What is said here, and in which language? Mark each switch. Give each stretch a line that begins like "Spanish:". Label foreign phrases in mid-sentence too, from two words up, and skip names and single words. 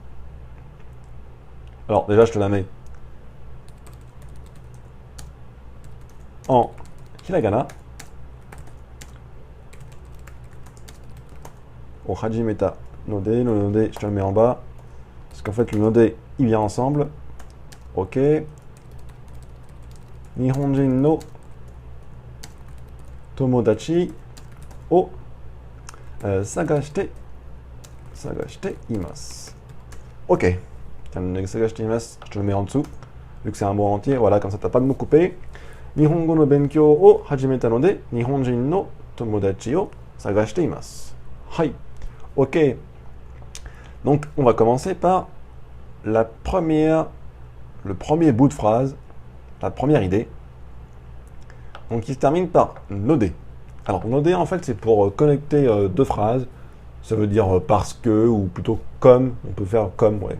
French: Alors déjà, je te la mets en hiragana. Au
Japanese: 始めたので,
French: le node, je te le mets en bas. Parce qu'en fait, le node, il vient ensemble. Ok.
Japanese: 日本人の友達を探しています. Ok. 探しています,
French: je te le mets en dessous. Vu que c'est un mot entier, voilà, comme ça, t'as pas de mots coupés.
Japanese: 日本語の勉強を始めたので日本人の友達を探しています. Hai.
French: Ok. Donc, on va commencer par le premier bout de phrase, la première idée. Donc, il se termine par node. Alors, node, en fait, c'est pour connecter deux phrases. Ça veut dire parce que, ou plutôt comme. On peut faire comme, ouais.